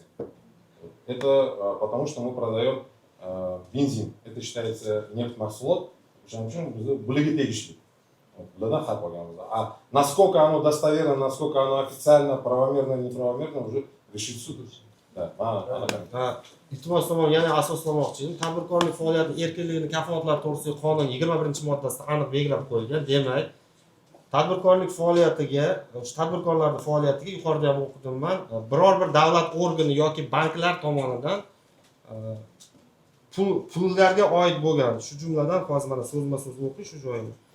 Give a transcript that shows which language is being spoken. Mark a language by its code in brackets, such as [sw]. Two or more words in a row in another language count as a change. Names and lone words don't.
[ru] Это потому, что мы продаем бензин. Это считается нефть-махсулот. А насколько оно достоверно, насколько оно официально, правомерно, неправомерно, уже решит суд. Да. [uz] Iltimosnoma yana asoslamoqchi. Tadbirkorlik faoliyati erkinligini kafolatlari to'g'risidagi qonun 21-moddasida aniq belgilab qo'yilgan. Demak, tadbirkorlik faoliyatiga, tadbirkorlarning faoliyatiga yuqorida ham o'qidim men, biror bir davlat organi yoki banklar tomonidan pullarga oid bo'lgan, shu jumladan hozir mana so'zma-so'z o'qiy shu joyini.